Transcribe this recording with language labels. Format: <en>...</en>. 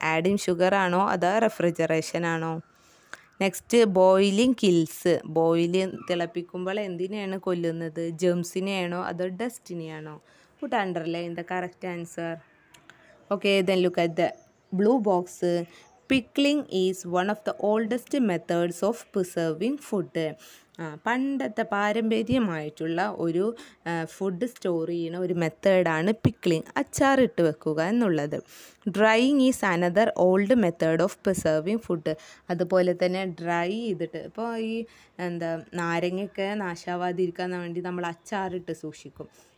<ml>Adding sugar ആണോ അതോ refrigeration ആണോ?</ml> <en>Next boiling kills.</en> <ml>തിളപ്പിക്കുമ്പോൾ എന്തിനെയാണ് കൊല്ലുന്നത്? ജെംസിനെയാണോ അതോ ഡസ്റ്റിനെയാണോ?</ml> <en>Put underline the correct answer. Okay, then look at the blue box. Pickling is one of the oldest methods of preserving food.</en> <ml>പണ്ടത്തെ പാരമ്പര്യമായിട്ടുള്ള ഒരു food store ചെയ്യുന്ന ഒരു മെത്തേഡാണ് പിക്ലിങ്, അച്ചാറിട്ട് വെക്കുക എന്നുള്ളത്.</ml> <en>Drying is another old method of preserving food.</en> <ml>അതുപോലെ തന്നെ dry ചെയ്തിട്ട് ഇപ്പോൾ ഈ നാരങ്ങയൊക്കെ നാശാവാതിരിക്കാൻ വേണ്ടി നമ്മൾ അച്ചാറിട്ട് സൂക്ഷിക്കും.</ml>